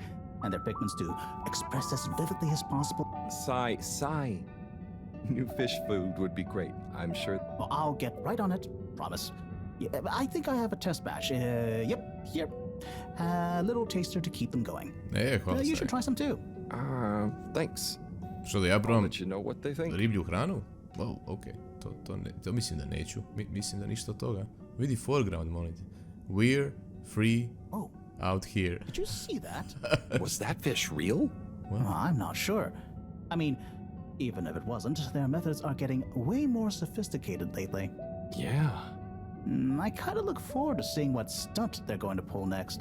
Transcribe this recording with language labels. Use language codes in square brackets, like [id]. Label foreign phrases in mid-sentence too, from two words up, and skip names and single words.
[en] And their pigments to express as vividly as possible. Sai. New fish food would be great, I'm sure. Well, I'll get right on it, promise. Yeah, I think I have a test batch. Yep, here. A little taster to keep them going. Hvala You should try some too. Thanks. [hr] Što da ja probam [en] I'll let you know what they think. [hr] riblju hranu? Wow, okej. To mislim da neću. Mislim da ništa od toga. Vidi foreground, molim te. [en] We're free out here. Did you see that? Was that fish real? Well, I'm not sure. I mean, even if it wasn't, their methods are getting way more sophisticated lately. Yeah. I kind of look forward to seeing what stunt they're going to pull next.